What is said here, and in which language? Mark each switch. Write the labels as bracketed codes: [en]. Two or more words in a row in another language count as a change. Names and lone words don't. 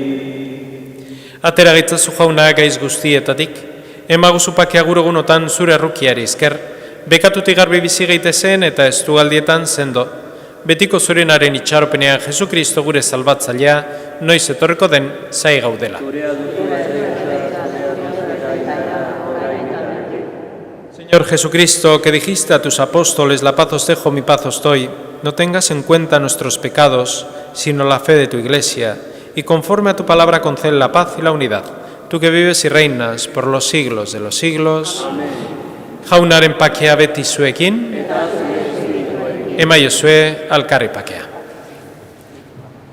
[eu] Atera gaitzazu jauna gaiz guztietatik, emaguzu pakea gurogunotan zure errukiari esker, bekatutik garbi bizi gaitezen eta estugaldietan sendo. Betiko zurenaren itxaropenean Jesukristo gure salbatzailea, noiz etorreko den zai gaudela. [es] Señor Jesucristo, que dijiste a tus apóstoles, la paz os dejo, mi paz os doy, no tengas en cuenta nuestros pecados, sino la fe de tu Iglesia, y conforme a tu palabra concede la paz y la unidad, tú que vives y reinas por los siglos de los siglos. [eu] Jaunaren pakea beti zuekin, emaiozue alkarri pakea.